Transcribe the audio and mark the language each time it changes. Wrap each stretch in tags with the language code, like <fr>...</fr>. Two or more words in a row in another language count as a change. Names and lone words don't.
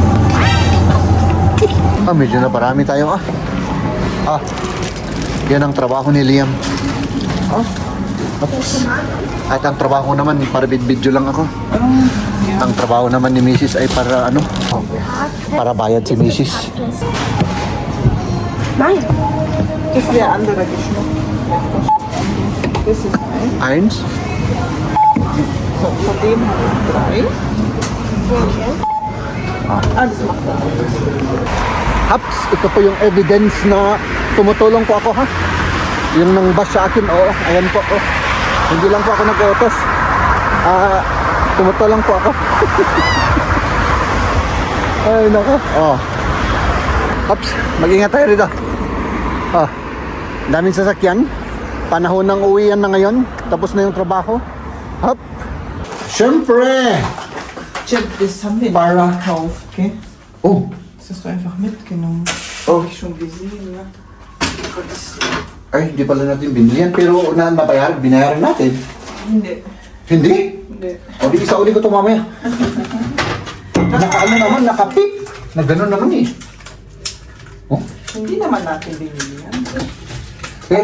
<tl>Medyo na parami tayo, yan ang trabaho ni Liam. At ang trabaho naman, para video lang ako. Ang trabaho naman ni Mrs. ay para ano? Para bayad si Mrs.</tl> <de>Nein. Das wäre anderer Geschmack. Das ist ein. Eins? So, von dem habe ich 3. Das macht er. Haps,</de> <tl>ito po yung evidence na tumutulong po ako, ha? Yung nang bash sa akin, ayan po, Hindi lang po ako nag-utos. Tumutulong po ako. Ay, nako. Haps, mag-ingat tayo rito. Daming sasakyan. Panahon ng uwian na ngayon. Tapos na yung trabaho. Hop. Siyempre!</tl> <de>Chip, das haben wir</de> <tl>Para.</tl> <de>gekauft, okay? Oh, Das hast du einfach mitgenommen. Oh. Hab ich schon gesehen, ne? Aber das</de> <tl>ay, hindi pala natin binili yan. Pero binayaran natin. Hindi. Hindi? Hindi. O, di isa uli ko ito mamaya. Naka-ano naman, naka-pip. Na gano'n naman eh. Hindi naman natin binili yan. Pero,</tl>